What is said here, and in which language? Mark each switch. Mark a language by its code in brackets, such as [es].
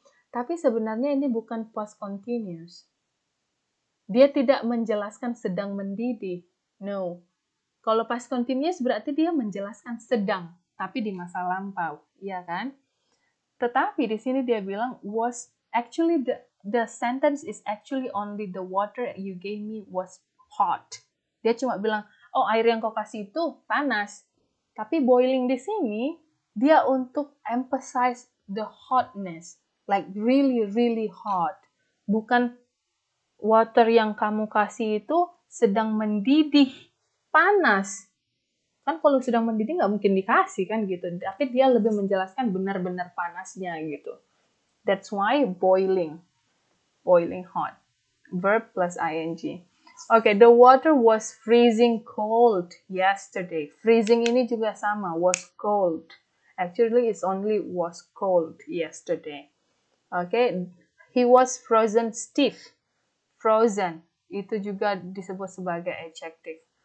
[id] Tapi sebenarnya ini bukan past continuous. Dia tidak menjelaskan sedang mendidih. [en] No. [id] Kalau past continuous berarti dia menjelaskan sedang, tapi di masa lampau. Iya kan? Tetapi di sini dia bilang [en] was actually the sentence is actually only the water you gave me was hot. [id] Dia cuma bilang, oh air yang kau kasih itu panas. Tapi boiling di sini dia untuk [en] emphasize the hotness, like really really hot. [id] Bukan water yang kamu kasih itu sedang mendidih, panas. Kan kalau sedang mendidih nggak mungkin dikasih kan gitu, tapi dia lebih menjelaskan benar-benar panasnya gitu. [en] That's why boiling hot, verb plus ing. Okay, the water was freezing cold yesterday. Freezing [id] ini juga sama, [en] was cold. Actually it's only was cold yesterday. Okay, he was frozen stiff. [id] Frozen itu juga disebut sebagai adjective.